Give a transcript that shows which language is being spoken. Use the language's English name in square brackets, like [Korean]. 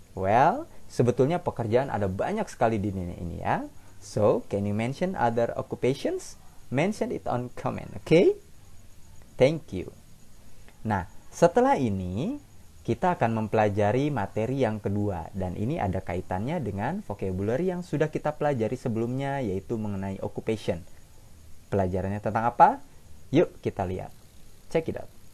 [Indonesian] Well, sebetulnya pekerjaan ada banyak sekali di dunia ini ya. [English] So, can you mention other occupations? Mention it on comment, okay? Thank you. [Indonesian] Nah, setelah ini kita akan mempelajari materi yang kedua, dan ini ada kaitannya dengan vocabulary yang sudah kita pelajari sebelumnya, yaitu mengenai occupation. Pelajarannya tentang apa? Yuk kita lihat. [English] Check it out.